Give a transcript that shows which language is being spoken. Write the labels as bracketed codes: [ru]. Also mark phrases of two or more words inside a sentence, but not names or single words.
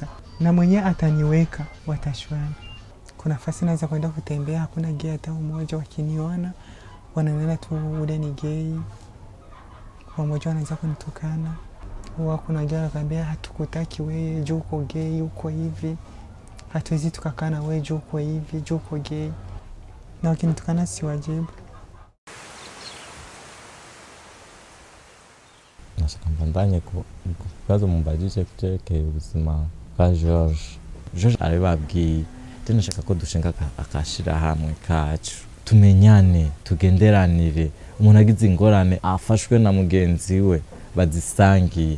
[sw] Na mwenye ataniweka watashwana. Kuna nafasi naweza kwenda kutembea, hakuna gay hata mmoja, wakiniona wananiona tu ule ni gay. Mmoja anaanza kunitukana. wako unajua nakwambia hatukutaki wewe juu uko gay uko hivi, hatuwezi tukakaa na wewe juu uko hivi juu uko gay, na wakinitukana si wajibu. [rn] Nashaka mbandanye ku bibazo mumbajije kucerekeye ubuzima bwa George. George arababwiye ati nashaka ko dushinga akashira hamwe kacu, tumenyane tugenderanire, umuntu agize ingorane afashwe na mugenzi we bazisangiye.